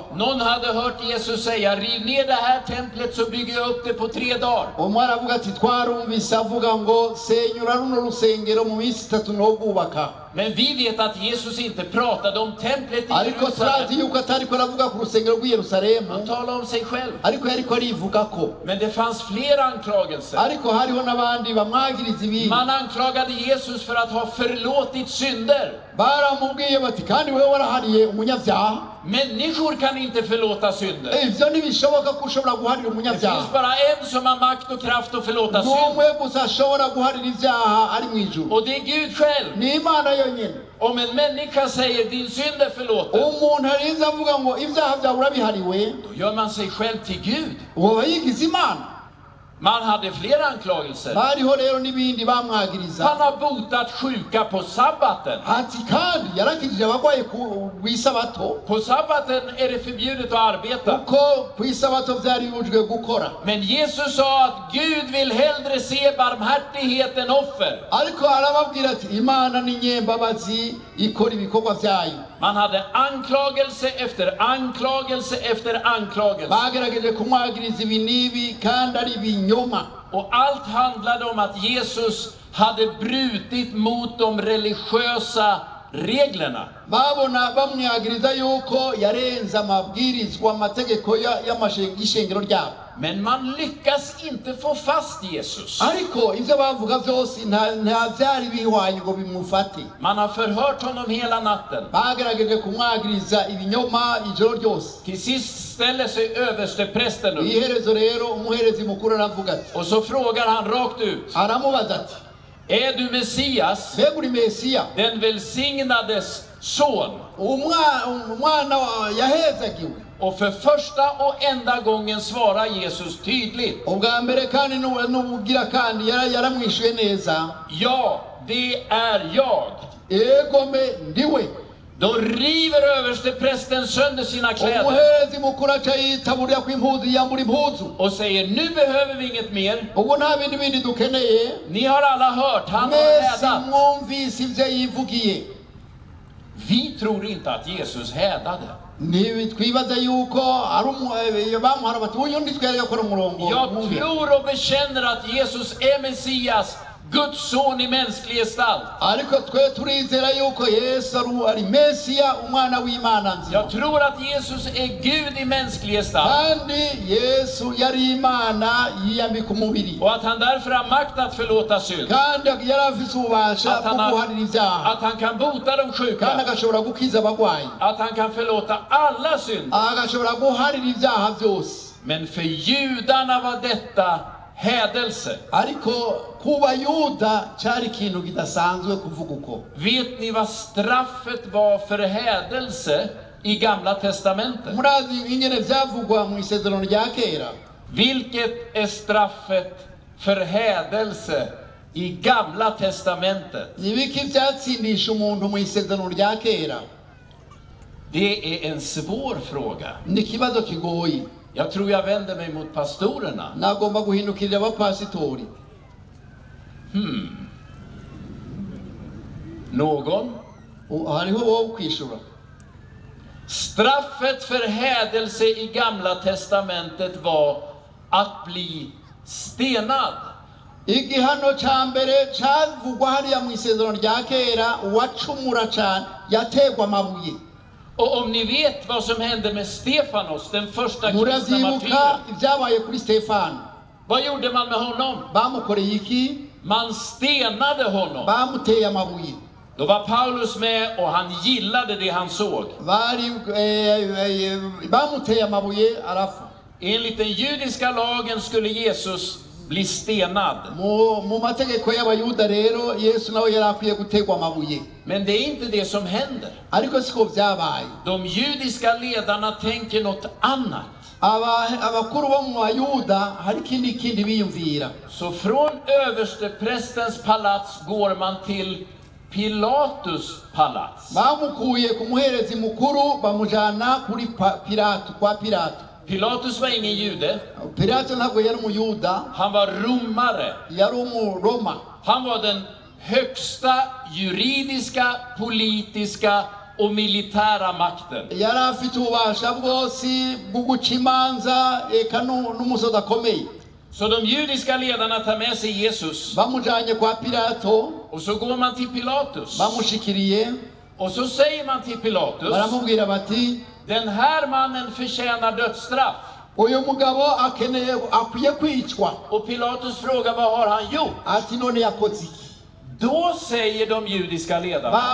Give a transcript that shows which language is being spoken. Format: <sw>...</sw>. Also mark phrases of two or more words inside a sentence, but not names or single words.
<sv>Någon hade hört Jesus säga: riv ner det här templet så bygger jag upp det på 3 dagar.</sv> <rn>Omwana avuga ati twarumvise avuga ngo senyura runo rusengero mu minsi 3 no kubaka.</rn> <sv>Men vi vet att Jesus inte pratade om templet i</sv> <rn>Ariko</rn> <sv>Jerusalem.</sv> <rn>yuko atariko aravuga ku rusengero rw'i Yerusalemu.</rn> <sv>Han talade om sig själv.</sv> <rn>Ariko yariko arivuga ko.</rn> <sv>Men det fanns fler anklagelser.</sv> <rn>Ariko hariho nabandi bamwagiriza ibintu.</rn> <sv>Man anklagade Jesus för att ha förlåtit synder.</sv> <rn>Baramubwiye bati kandi wewe warahariye umunyabyaha.</rn> <sv>Människor kan inte förlåta synder.</sv> <rn>Ivyo ntibishoboka ko ushobora guharira</rn> <sv>Det</sv> <rn>umunyabyaha.</rn> <sv>finns bara en som har makt och kraft att förlåta synd.</sv> <rn>N'umwe gusa ashobora guharira ibyaha ari mu ijuru.</rn> <sv>Och det är Gud själv.</sv> <rn>Ni Imana yonyine.</rn> <sv>Om en människa säger din synd är förlåten,</sv> <rn>Umuntu arinze avuga ngo ibyaha byawe urabihariwe,</rn> <sv>då gör man sig själv till Gud.</sv> <rn>uwo yigize Imana.</rn> <sv>Man hade flera anklagelser.</sv> <rn>Bariho rero n'ibindi bamwagiriza.</rn> <sv>Han har botat sjuka på sabbaten.</sv> <rn>Ati kandi yarakijije abagwaye ku isabato.</rn> <sv>På sabbaten är det förbjudet att arbeta.</sv> <rn>Kuko ku isabato byari bibujwe gukora.</rn> <sv>Men Jesus sa att Gud vill hellre se barmhärtighet än offer.</sv> <rn>Ariko arababwira ati Imana ni nyembabazi ikora ibikorwa byayo.</rn> <sv>Man hade anklagelse efter anklagelse efter anklagelse.</sv> <rn>Bagerageje kumwagiriza ibinibi kandi ari binyoma.</rn> <sv>Och allt handlade om att Jesus hade brutit mot de religiösa reglerna.</sv> <rn>Babona bamwagiriza yuko yarenza amabwirizwa amategeko y'amashengero ryabo.</rn> <sv>Men man lyckas inte få fast Jesus.</sv> <rn>Ariko ivyo bavuga byose nta byari bihwanye ngo bimufate.</rn> <sv>Man har förhört honom hela natten.</sv> <rn>Bagerageje kumwagiriza ibinyoma ijoro ryose.</rn> <sv>Till sist ställer sig översteprästen upp.</sv> <rn>Iherezo rero umuherezi mukuru aravuga ati,</rn> <sv>Och så frågar han rakt ut:</sv> <rn>aramubaza ati,</rn> <sv>är du Messias,</sv> <rn>mbega uri Mesiya,</rn> <sv>den välsignades son?</sv> <rn>umwana yahezagiwe?</rn> <sv>Och för första och enda gången svarar Jesus tydligt:</sv> <rn>Ubwa mbere kandi n'ubugira kandi yaramwishuye neza.</rn> <sv>ja, det är jag.</sv> <rn>Egome ndiwe.</rn> <sv>Då river översteprästen sönder sina kläder</sv> <rn>Umuherezi mukuru acayitaburiya kw'impuzu yambura impuzu.</rn> <sv>och säger: nu behöver vi inget mer.</sv> <rn>Ubu nta bindi dukeneye.</rn> <sv>Ni har alla hört, han har</sv> <rn>Mwese</rn> <sv>hädat.</sv> <rn>mwumvise ivyo yivugiye.</rn> <sv>Vi tror inte att Jesus hädade.</sv> <rn>Twibaza yuko bamuhara bati uyu nditwereka ko ari umurongo.</rn> <sv>Jag tror och bekänner att Jesus är Messias, Guds son i mänsklig gestalt.</sv> <rn>Ariko twe turizera yuko Yesu ari Mesiya, umwana w'Imana nzima.</rn> <sv>Jag tror att Jesus är Gud i mänsklig gestalt.</sv> <rn>Kandi Yesu yari Imana yiyambika umubiri.</rn> <sv>Och att han därför har makt att förlåta synd.</sv> <rn>Kandi yarafise ububasha bwo guharira ibyaha.</rn> <sv>Att han kan bota de</sv> <rn>Kandi</rn> <sv>sjuka.</sv> <rn>agashobora gukiza abagwayi.</rn> <sv>Att han kan förlåta alla synd.</sv> <rn>Agashobora guharira ibyaha byose.</rn> <sv>Men för judarna var detta hädelse.</sv> <rn>Ariko kuba Yuda cyari ikintu kidasanzwe kuvuga uko.</rn> <sv>Vet ni vad straffet var för hädelse i Gamla testamentet?</sv> <rn>Murazi ingene byavugwa mu isezerano rya kera.</rn> <sv>Vilket är straffet för hädelse i Gamla testamentet?</sv> <rn>Ni biki byatsindisha umuntu mu isezerano rya kera?</rn> <sv>Det är en svår fråga.</sv> <rn>Ni kibazo kigoyi.</rn> <sv>Jag tror jag vänder mig mot pastorerna.</sv> <rn>Nagomba guhindukirira abapasitori.</rn> <sv>Någon?</sv> <rn>Hariho wowe kwishura.</rn> <sv>Straffet för hädelse i Gamla testamentet var att bli stenad.</sv> <rn>Igihano ca mbere cavugwa hariya mu isezerano rya kera, uwacumura cane yategwa amabuye.</rn> <sv>Och om ni vet vad som hände med Stefanos, den första kristna</sv> <rn>Muravyibuka</rn> <sv>martyren.</sv> <rn>ibyabaye kuri Stefano.</rn> <sv>Vad gjorde man med honom?</sv> <rn>Bamukoreye iki?</rn> <sv>Man stenade honom.</sv> <rn>Bamuteye amabuye.</rn> <sv>Då var Paulus med och han gillade det han såg.</sv> <rn>Bamuteye amabuye arafa.</rn> <sv>Enligt den judiska lagen skulle Jesus bli stenad.</sv> <rn>Mu mategeko y'abayuda rero Yesu nawe yarakwiye gutegwa amabuye.</rn> <sv>Men det är inte det som händer.</sv> <rn>Ariko siko byabaye.</rn> <sv>De judiska ledarna tänker något annat.</sv> <rn>Abakuru bo mu Bayuda hari kindi biyumvira.</rn> <sv>Så från översteprästens palats går man till Pilatus palats.</sv> <rn>Bamukuye ku muherezi mukuru bamujana kuri Pilato, kwa Pilato.</rn> <sv>Pilatus var ingen jude.</sv> <rn>Pilato ntabwo yari umuyuda.</rn> <sv>Han var romare.</sv> <rn>Yari umuroma.</rn> <sv>Han var den högsta juridiska, politiska och militära makten.</sv> <rn>yari afite ububasha bwose bwo guca imanza eka n'umusozi akomeye.</rn> <sv>Så de judiska ledarna tar med sig Jesus.</sv> <rn>Bamujanye kwa Pilato,</rn> <sv>Och så går man till Pilatus.</sv> <rn>bamushikiriye,</rn> <sv>Och så säger man till Pilatus:</sv> <rn>baramubwira bati,</rn> <sv>den här mannen förtjänar dödsstraff.</sv> <rn>uyu mugabo akwiye kwicwa.</rn> <sv>Och Pilatus frågar: vad har han gjort?</sv> <rn>Ati none yakoze iki?</rn> <sv>Då säger de judiska ledarna:</sv>